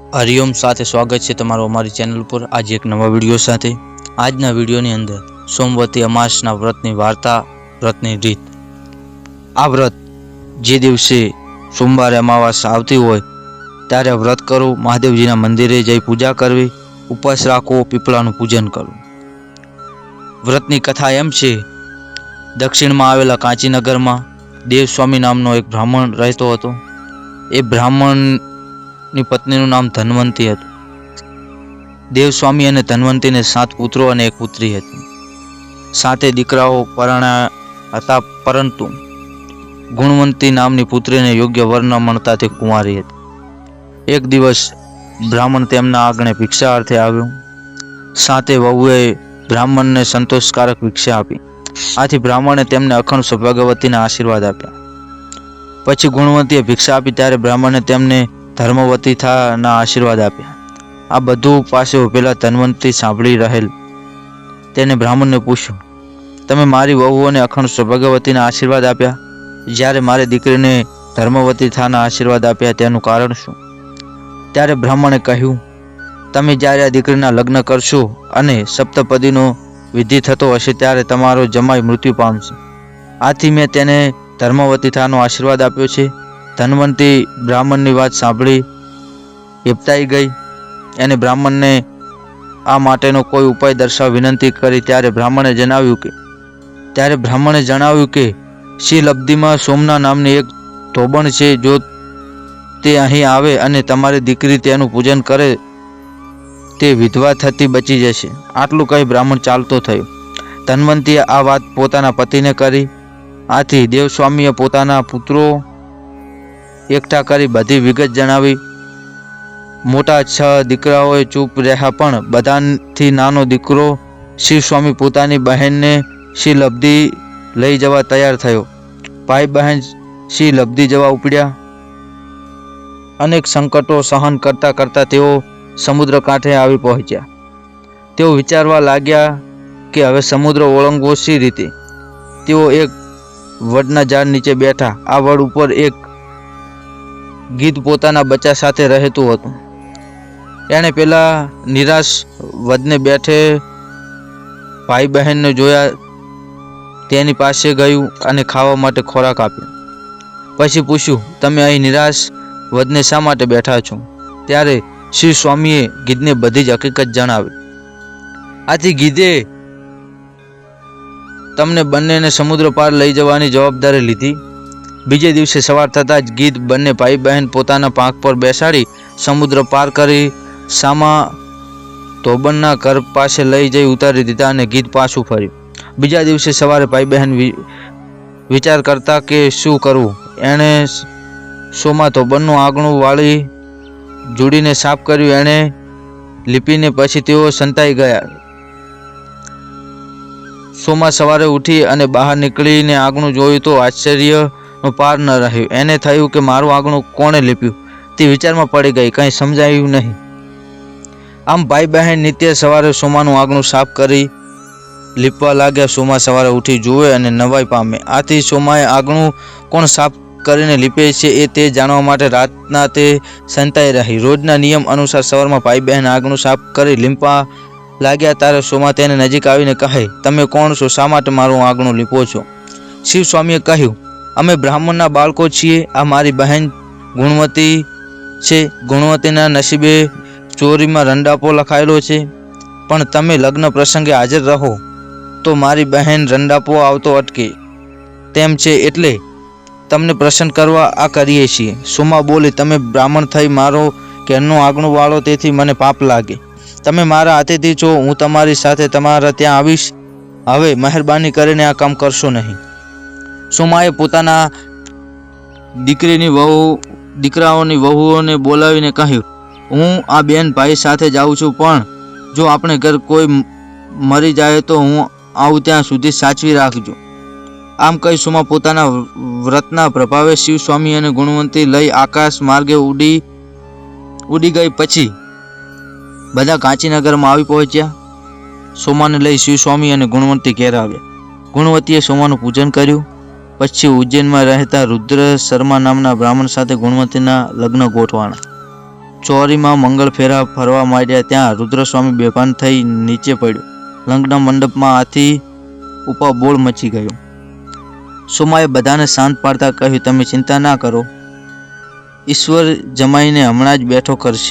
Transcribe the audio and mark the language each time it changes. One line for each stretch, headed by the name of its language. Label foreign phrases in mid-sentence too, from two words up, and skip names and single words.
Gujarati: હરિઓમ સાથે સ્વાગત હૈ તમારો અમારી ચેનલ પર। આજ એક નવા વિડિયો સાથે। આજના વિડિયોની અંદર સોમવતી અમાસના વ્રતની વાર્તા, વ્રતની રીત। આ વ્રત જે દિવસે સોમવાર અમાવાસ આવતી હોય ત્યારે વ્રત કરો, મહાદેવજીના મંદિરે જઈ પૂજા કરવી, ઉપવાસ રાખો, પીપળાનું પૂજન કરો। વ્રતની કથા એમ છે, દક્ષિણ મેં આવેલા કાંચીનગર મેં દેવસ્વામી નામનો એક બ્રાહ્મણ રહતો હતો। એ બ્રાહ્મણ ની પત્નીનું નામ ધનવંતી હતું। દેવસ્વામી અને ધનવંતીને 7 પુત્રો અને 1 પુત્રી હતી। 7 દીકરાઓ પરણ્યા હતા, પરંતુ ગુણવંતી નામની પુત્રીને યોગ્ય વર ન મળતા તે કુંવારી હતી। એક દિવસ બ્રાહ્મણ તેમના આંગણે ભિક્ષા અર્થે આવ્યો। 7 વહુએ બ્રાહ્મણને સંતોષકારક ભિક્ષા આપી। આથી બ્રાહ્મણે તેમને અખંડ સૌભાગ્યવતીના આશીર્વાદ આપ્યા। પછી ગુણવંતીએ ભિક્ષા આપી ત્યારે બ્રાહ્મણે તેમને ધર્મવતી થા ના આશીર્વાદ આપ્યા। આ બધુ પાસે ઊભેલા ધનવંતી સાંભળી રહેલ। તેને બ્રાહ્મણ ને પૂછ્યું, તમે મારી વહુઓને અખંડ સૌભાગ્યવતી ના આશીર્વાદ આપ્યા, જ્યારે મારે દીકરીને ધર્મવતી થા ના આશીર્વાદ આપ્યા તેનું કારણ શું? ત્યારે બ્રાહ્મણે કહ્યું, તમે જ્યારે આ દીકરીના લગ્ન કરશો અને સપ્તપદીનો વિધિ થતો હશે ત્યારે તમારો જમાઈ મૃત્યુ પામશે। આથી મૈં તેને ધર્મવતી થાનો આશીર્વાદ આપ્યો છે। ધનવંતી બ્રાહ્મણની વાત સાંભળી હિપતાઈ ગઈ અને બ્રાહ્મણને આ માટેનો કોઈ ઉપાય દર્શાવ વિનંતી કરી। ત્યારે બ્રાહ્મણે જણાવ્યું કે શ્રીલબ્ધીમાં સોમના નામની એક ધોબણ છે, જો તે અહીં આવે અને તમારી દીકરી તેનું પૂજન કરે તે વિધવા થતી બચી જશે। આટલું કહી બ્રાહ્મણ ચાલતો થયો। ધનવંતીએ આ વાત પોતાના પતિને કરી। આથી દેવસ્વામીએ પોતાના પુત્રો એકઠા કરી બધી વિગત જણાવી। મોટા 6 દીકરાઓએ ચૂપ રહ્યા, પણ બધાથી નાનો દીકરો શિવસ્વામી પોતાની બહેનને શ્રીલબ્ધી લઈ જવા તૈયાર થયો। ભાઈ બહન શ્રીલબ્ધી જવા ઉપડ્યા। અનેક સંકટો સહન કરતા કરતા તેઓ સમુદ્ર કાંઠે આવી પહોંચ્યા। તેઓ વિચારવા લાગ્યા કે હવે સમુદ્ર ઓળંગવો શી રીતે। તેઓ એક વડના ઝાડ નીચે બૈઠા। આ વડ ઉપર એક ગીધ પોતાના બચ્ચા સાથે રહેતું હતું। એણે પેલા નિરાશ વદને બૈઠે ભાઈ બહન ને જોયા। તેની પાસે ગયું અને ખાવા માટે ખોરાક આપ્યો। પછી પૂછ્યું, તમે અહીં નિરાશ વદને શા માટે બૈઠા છો? ત્યારે શ્રી સ્વામીએ ગીધને બધી જ હકીકત જણાવી। આથી ગીધે તમને બંનેને સમુદ્ર પાર લઈ જવાની જવાબદારી લીધી। બીજે દિવસે સવાર થતા જ ગીધ બંને ભાઈ બહન પોતાના પાંખ પર બેસાડી સમુદ્ર પાર કરી સામા ધોબણના ઘર પાસે લઈ જઈ ઉતારી દીધા અને ગીધ પાછું ફર્યું। બીજા દિવસે સવારે ભાઈ બહન વિચાર કરતા કે શું કરવું। એણે સોમા ધોબણનું આંગણું વાળી જોડીને સાફ કર્યું। એણે લીપીને પછી તેઓ સંતાઈ ગયા। સોમા સવારે ઉઠી અને બહાર નિકળીને આંગણું જોયું તો આશ્ચર્ય પાર ન રહ્યો। એને થયું કે મારું આંગણું કોણે લીપ્યું? તે વિચારમાં પડી ગઈ। કઈ સમજાયું નહીં। આમ ભાઈ બહન નિત્ય સવારે સોમાનું આંગણું સાફ કરી લીપવા લાગ્યા। સોમા સવારે ઉઠી જુએ અને નવાઈ પામે। આથી સોમાએ આંગણું કોણ સાફ કરીને લીપે છે એ તે જાણવા માટે રાતના તે સંતાઈ રહી। રોજના નિયમ અનુસાર સવારમાં ભાઈ બહન આંગણું સાફ કરી લીંપવા લાગ્યા ત્યારે સોમા તેને નજીક આવીને કહે, તમે કોણ છો? શા માટે મારું આંગણું લીપો છો? શિવ સ્વામીએ કહ્યું, અમે બ્રાહ્મણના બાળકો છીએ। આ મારી બહન ગુણવતી છે। ગુણવતીના નસીબે ચોરીમાં રંડાપો લખાયેલો છે, પણ તમે લગ્ન પ્રસંગે હાજર રહો તો મારી બહન રંડાપો આવતો અટકે તેમ છે, એટલે તમને પ્રસન્ન કરવા આ કરીએ છીએ। સોમા બોલી, તમે બ્રાહ્મણ થઈ મારો ઘરનું આંગણું વાળો તેથી મને પાપ લાગે। તમે મારા અતિથિ છો, હું તમારી સાથે તમારા ત્યાં આવીશ। હવે મહેરબાની કરીને આ કામ કરશો નહીં। સોમાએ પોતાના દીકરાઓની વહુઓને બોલાવીને કહ્યું, હું આ બેન ભાઈ સાથે જાઉં છું, પણ જો આપણે ઘર કોઈ મરી જાએ તો હું આઉં ત્યાં સુધી સાચવી રાખજો। આમ કહી સોમા પોતાના વ્રતના પ્રભાવે શિવ સ્વામી અને ગુણવંતી લઈ આકાશ માર્ગે ઊડી ગઈ। પછી બધા કાંચીનગરમાં આવી પહોંચ્યા। સોમાને લઈ શિવ સ્વામી અને ગુણવંતી ઘેર આવ્યા। ગુણવંતીએ સોમાનું પૂજન કર્યું। પછી ઉજ્જૈન મેં રહતા રુદ્ર શર્મા નામના બ્રાહ્મણ સાથે ગુણવંતીના લગ્ન ગોઠવાણા। ચોરીમાં મંગળ ફેરા ફરવા માંડ્યા ત્યાં રુદ્રસ્વામી બેભાન થઈ નીચે પડ્યો. લગ્ન મંડપમાં આથી ઉપર બોળ મચી ગયો. સોમાએ બધાને શાંત પાડતા કહ્યું, તમે ચિંતા ના કરો, ઈશ્વર જમાઈને હમણાં જ બેઠો કરશે.